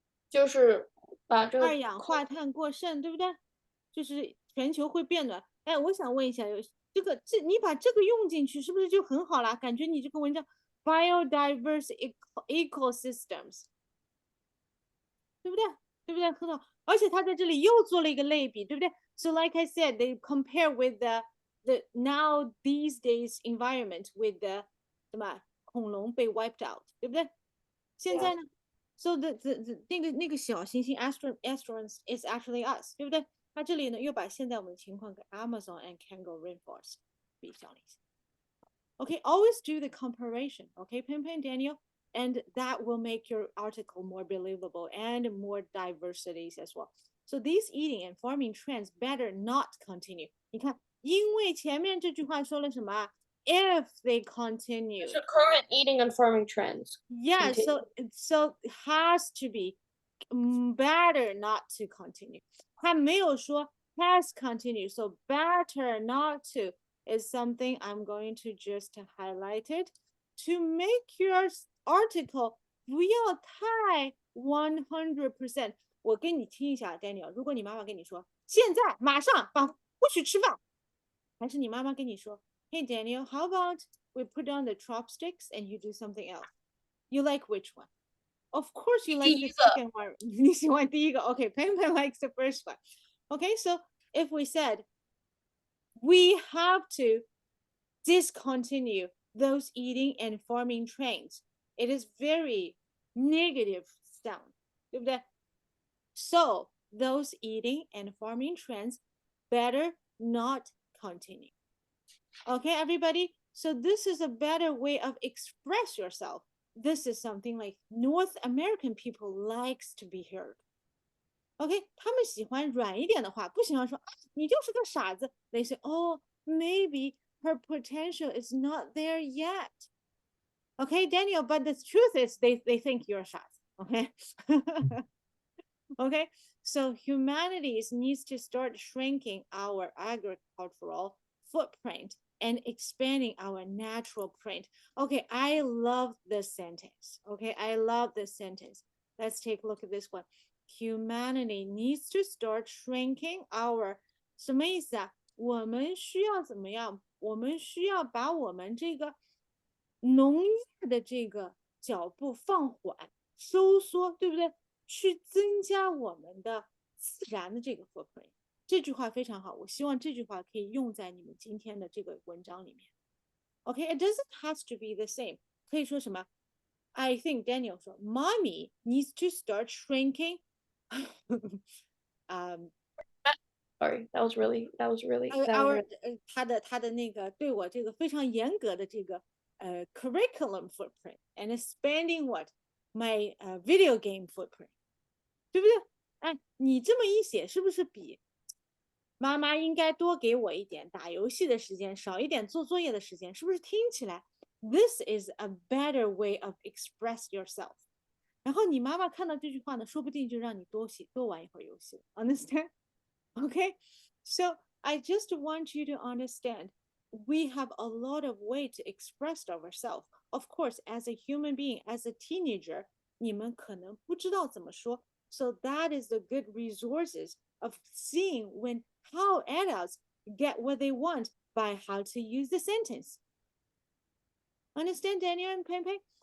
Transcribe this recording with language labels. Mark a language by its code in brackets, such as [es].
[zh] 就是把这二氧化碳过剩，对不对？就是全球会变暖。哎，我想问一下，你把这个用进去，是不是就很好啦？感觉你这个文章 biodiverse ecosystems，对不对？对不对？很好。而且他在这里又做了一个类比，对不对？ [en] So like I said, they compare with the now these days environment with the [zh] 什么恐龙被 [en] wiped out， [zh] 对不对？现在呢？ [en] So the [zh] 那个小行星 [en] astronauts is actually us， [zh] 对不对？它这里呢又把现在我们的情况跟 Amazon and Kangaroo rainforest 比较了一下。 [en] Okay, always do the comparison. Okay, Pin Daniel, and that will make your article more believable and more diversities as well. So these eating and farming trends better not continue. [zh] 你看，因为前面这句话说了什么？ [en] If they continue. current eating and farming trends. Yeah, so it has to be better not to continue. [zh] 他没有说 [en] has continued, so better not to is something I'm going to just highlight it to make your article [zh] 不要太100%。我跟你听一下 ，Daniel，如果你妈妈跟你说现在马上不许吃饭，还是你妈妈跟你说 ， [en] Hey Daniel，how about we put on the chopsticks and you do something else? You like which one? Of course you like the second one. [zh] 你喜欢第一个 [en] Okay, Pen likes the first one. Okay, so if we said we have to discontinue those eating and farming trends, it is very negative sound, [zh] 对不对？ [en] So those eating and farming trends better not continue. Okay, everybody? So this is a better way of express yourself. This is something like North American people likes to be heard. [zh] OK， 他们喜欢软一点的话，不喜欢说啊，你就是个傻子。 [en] They say, oh, maybe her potential is not there yet. Okay, Daniel, but the truth is they think you're a 傻子。 Okay. Okay, so humanity needs to start shrinking our agricultural footprint and expanding our natural print. Okay, I love this sentence. Okay, I love this sentence. Let's take a look at this one. Humanity needs to start shrinking our [zh] 什么意思啊？我们需要怎么样？我们需要把我们这个农业的这个脚步放缓、收缩，对不对？去增加我们的自然的这个 footprint。这句话非常好，我希望这句话可以用在你们今天的这个文章里面。 [en] Okay, it doesn't have to be the same. [zh] 可以说什么 [en] I think Daniel 说 Mommy needs to start shrinking. Sorry, that was really our [zh] 他的那个对我这个非常严格的这个 [en] curriculum footprint and expanding what my video game footprint， [zh] 对不对？哎，你这么一写，是不是比妈妈应该多给我一点打游戏的时间，少一点做作业的时间？是不是听起来 [en] this is a better way of express yourself？ [zh] 然后你妈妈看到这句话呢，说不定就让你多玩一会儿游戏。 [en] Understand? Okay, so I just want you to understand we have a lot of way to express ourselves. Of course, as a human being, as a teenager, [zh] 你们可能不知道怎么说。 [en] So that is the good resources of seeing when how adults get what they want by how to use the sentence. Understand, Daniel and Pei?